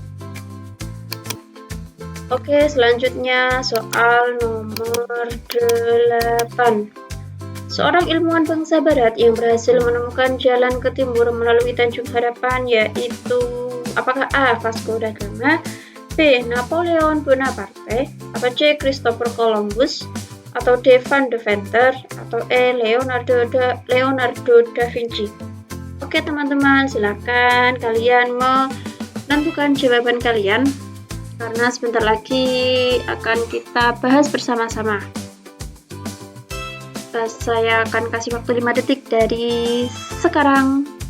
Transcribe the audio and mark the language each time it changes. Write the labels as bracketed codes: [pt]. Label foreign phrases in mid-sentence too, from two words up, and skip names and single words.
[id] Oke, selanjutnya soal nomor 8. Seorang ilmuwan bangsa barat yang berhasil menemukan jalan ke timur melalui Tanjung Harapan yaitu apakah A. Vasco da Gama, B. Napoleon Bonaparte, atau C. Christopher Columbus, atau D. Van de Venter, atau E. Leonardo da Vinci. Oke teman-teman, silakan kalian menentukan jawaban kalian karena sebentar lagi akan kita bahas bersama-sama. Saya akan kasih waktu 5 detik dari sekarang.